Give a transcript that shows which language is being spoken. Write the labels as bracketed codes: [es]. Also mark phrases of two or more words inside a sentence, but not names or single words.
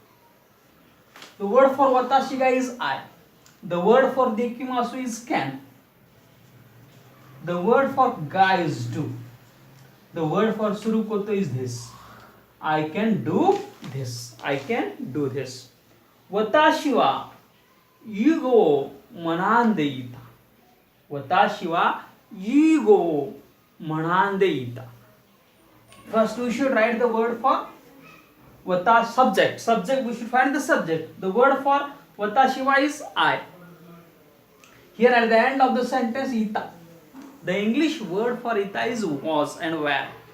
[en] The word for [ja] 私が [en] is I. The word for dekimasu is can. The word for ga is do. The word for surukoto is this. I can do this. I can do this. [ja] 私は囲碁を学んでいた. 私は囲碁を学んでいた. [en] First we should write the word for subject. Subject, we should find the subject. The word for [ja] 私は [en] is I. Here at the end of the sentence, ita. The English word for ita is was and were.